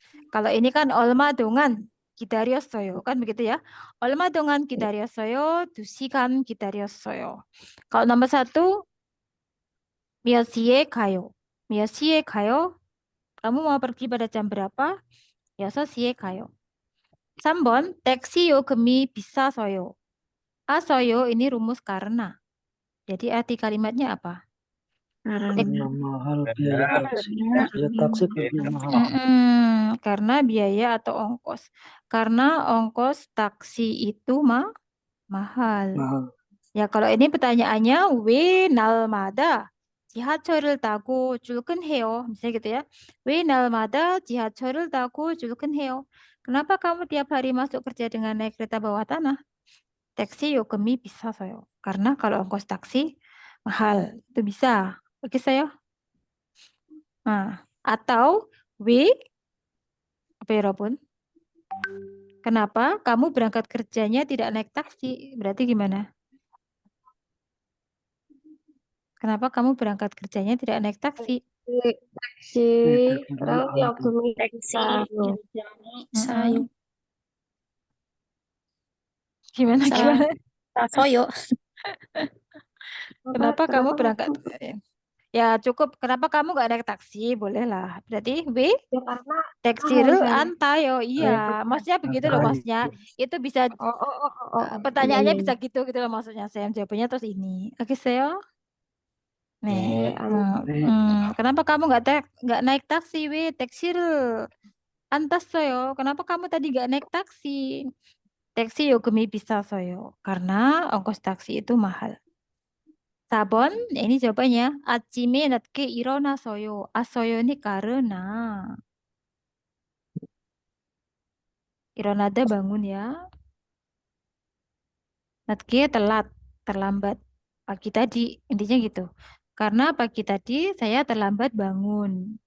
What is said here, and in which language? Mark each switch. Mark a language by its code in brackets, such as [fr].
[id] Kalau ini kan [ko] 얼마 동안 기다렸어요. [id] Kan begitu ya. [ko] 얼마 동안 기다렸어요. 2시간 기다렸어요. [id] Kalau nomor 1, [ko] 몇 시에 가요. 몇 시에 가요? [id] Kamu mau pergi pada jam berapa? [ko] 6시에 가요. 3번, taksi 요금이 비싸서요. [id] Asoyo ini rumus karena. Jadi arti kalimatnya apa? Karena mahal biaya taksi. Biaya taksi lebih mahal. Karena biaya atau ongkos. Karena ongkos taksi itu mahal. Mahal. Ya kalau ini pertanyaannya [ko] 왜 날마다 지하철을 타고 출근해요? [id] Misalnya gitu ya. [ko] 왜 날마다 지하철을 타고 출근해요? [id] Kenapa kamu tiap hari masuk kerja dengan naik kereta bawah tanah? [ko] Taksi 요금이 비싸서요. [id] Karena kalau ongkos taksi mahal. Itu bisa. Oke saya. Nah, atau 왜 apa ya, Robun? Kenapa kamu berangkat kerjanya tidak naik taksi? Berarti gimana? Kenapa kamu berangkat kerjanya tidak naik taksi? [ko] taksi 요금이 비싸요. 싸요. [id] Gimana Sa- gimana? [ko] 싸서요. [id] Kenapa kamu berangkat? Ya cukup. Kenapa kamu nggak naik taksi? Bolehlah. Berarti 왜 Ya karena [ko] 택시를 [id] mahal, [ko] 안 타요? [id] Iya, maksudnya begitu loh, maksudnya itu bisa pertanyaannya bisa gitu loh maksudnya. Saya jawabannya terus ini. Oke, saya. 네. kenapa kamu nggak naik taksi? [ko] 왜 택시를 안 탔어요? [id] Kenapa kamu tadi nggak naik taksi? [ko] 택시 요금이 비싸서요. [id] Karena ongkos taksi itu mahal. 4번, ini jawabannya. [ko] 아침에 늦게 일어나서요. [id] 아서요 ini karena. 일어나다 bangun ya. 늦게 telat, terlambat. Pagi tadi, intinya gitu. Karena pagi tadi saya terlambat bangun.